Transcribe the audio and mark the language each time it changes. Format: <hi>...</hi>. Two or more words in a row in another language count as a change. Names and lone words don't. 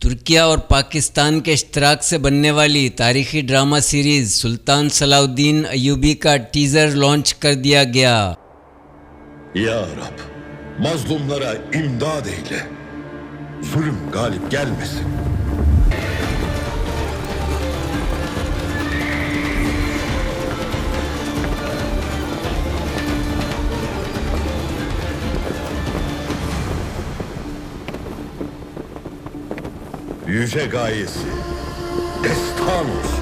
<hi>तुर्की और पाकिस्तान के इश्तराक से बनने वाली तारीखी</hi> <en>drama series</en> <hi>सुल्तान सलाउद्दीन अय्यूबी का</hi> <en>teaser launch</en> <hi>कर दिया गया।</hi> <tr>Ya Rab, mazlumlara imdad eyle. Zulüm galip gelmesin. Yüce gayesi destan olsun.</tr>